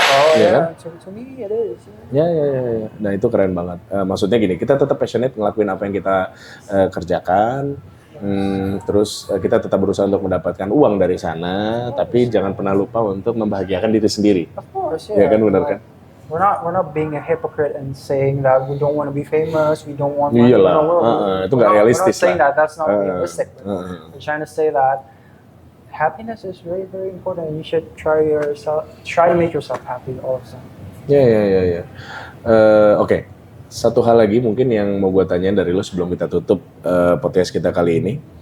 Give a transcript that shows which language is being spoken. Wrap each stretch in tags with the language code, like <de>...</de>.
<id>Kan?</id> <en>To me it is.</en> <id>Ya. Nah itu keren banget. Maksudnya gini, kita tetap passionate ngelakuin apa yang kita kerjakan. Terus kita tetap berusaha untuk mendapatkan uang dari sana, tapi jangan pernah lupa untuk membahagiakan diri sendiri.</id> <en>Of course,</en> <id>Ya kan, benar kan?</id> <en>We're not being a hypocrite and saying that we don't want to be famous, we don't want money.</en> <id>Iyalah, itu nggak realistis</id> <en>lah. We're not saying</en> <id>lah.</id> <en>that's not realistic. We're trying to say that happiness is very, very important, and you should try to make yourself happy all the time.</en> <id>Ya. Oke. Satu hal lagi mungkin yang mau gue tanyain dari lo sebelum kita tutup podcast kita kali ini.</id>